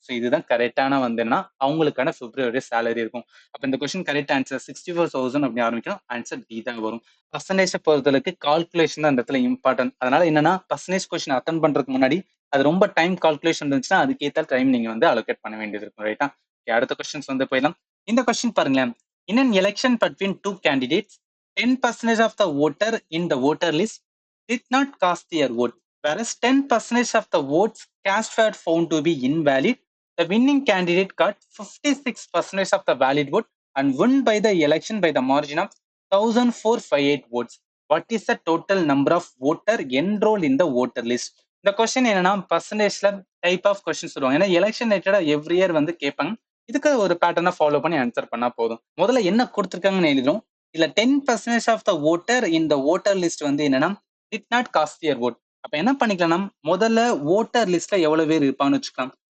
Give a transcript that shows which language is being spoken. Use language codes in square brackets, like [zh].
[ta] So இதுதான் கரெக்டான வந்துன்னா அவங்களுக்கான பிப்ரவரி சேலரி இருக்கும். அப்ப இந்த கொஸ்டின் கரெக்ட் ஆன்சர் 64,000 அப்படி ஆரம்பிக்கும். ஆன்சர் டி தான் வரும். பர்சன்டேஜ் பொறுத்தளவுக்கு கால்குலேஷன் தான் இந்த இடத்துல இம்பார்ட்டன்ட். அதனால என்னன்னா பர்சன்டேஜ் கொஸ்டின் அட்டன் பண்றதுக்கு முன்னாடி அது ரொம்ப டைம் கால்குலேஷன் இருந்துச்சுன்னா அதுக்கேற்ற டைம் நீங்க வந்து அலோகேட் பண்ண வேண்டியது இருக்கும். ரைட்டா? அடுத்த கொஸ்டின்ஸ் வந்து போயிடலாம். இந்த கொஸ்டின் பாருங்களேன். [en] In an election between two candidates, 10% of the voter in the voter list did not cast their vote, whereas 10% of the votes cast were found to be invalid. The winning candidate got 56% of the valid vote and won by the election by the margin of 1,458 votes. What is the total number of voter enrolled in the voter list? [ta] இந்த question என்னன்னா பர்சன்டேஜ்ல type of question சொல்லுவாங்க. ஏன்னா election ரிலேட்டடா every year வந்து கேட்பாங்க. இதுக்கு ஒரு பேட்டர்னை ஃபாலோ பண்ணி ஆன்சர் பண்ணா போதும். முதல்ல என்ன கொடுத்துருக்காங்கன்னு எழுதுறோம். [en] இதுல 10% of the voter இந்த voter list [ta] வந்து என்னன்னா [en] Did not cast their vote. [ta] அப்ப என்ன பண்ணிக்கலாம், முதல்ல ஓட்டர் லிஸ்ட்ல எவ்வளவு பேர் இருப்பான்னு வச்சுக்கலாம்.